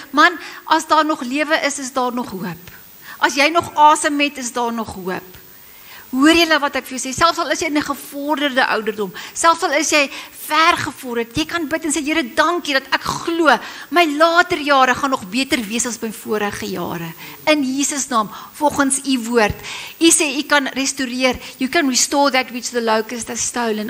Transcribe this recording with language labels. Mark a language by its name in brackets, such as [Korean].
[Afrikaans] Man, as daar nog lewe is daar nog hoop. As jy nog asem het, is daar nog hoop. Hoor julle wat ek vir jou sê, selfs al is jy in 'n gevorderde ouderdom, selfs al is jy ver gevorderd, jy kan bid en sê, Here, dankie dat ek glo, my later jare gaan nog beter wees as my vorige jare. In Jesus naam, volgens U woord. U sê, U kan restoreer, [English] you can restore that which the locust has stolen.